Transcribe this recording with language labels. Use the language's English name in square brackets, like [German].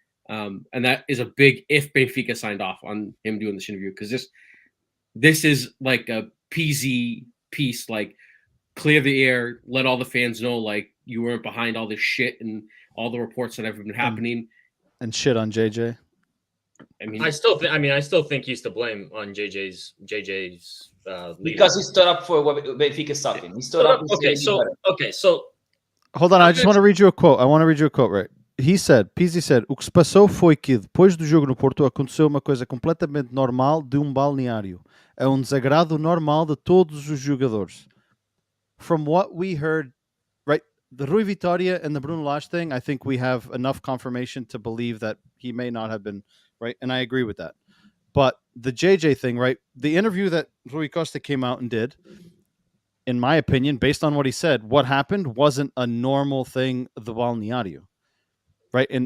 [English] And that is a big if Benfica signed off on him doing this interview, because this is like a Pizzi piece, like clear the air, let all the fans know like you weren't behind all this shit and all the reports that have been happening. And shit on JJ. I still think he's to blame on JJ's because he stood up for what Benfica sucking. He stood up. So hold on, I just want to read you a quote. Right? Pizzi said, [Portuguese] o que se passou foi que depois do jogo no Porto aconteceu uma coisa completamente normal de balneário. É desagrado normal de todos os jogadores. [English] From what we heard, right, the Rui Vitória and the Bruno Lage thing, I think we have enough confirmation to believe that he may not have been, right? And I agree with that. But the JJ thing, right, the interview that Rui Costa came out and did, in my opinion, based on what he said, what happened wasn't a normal thing, the balneario, right?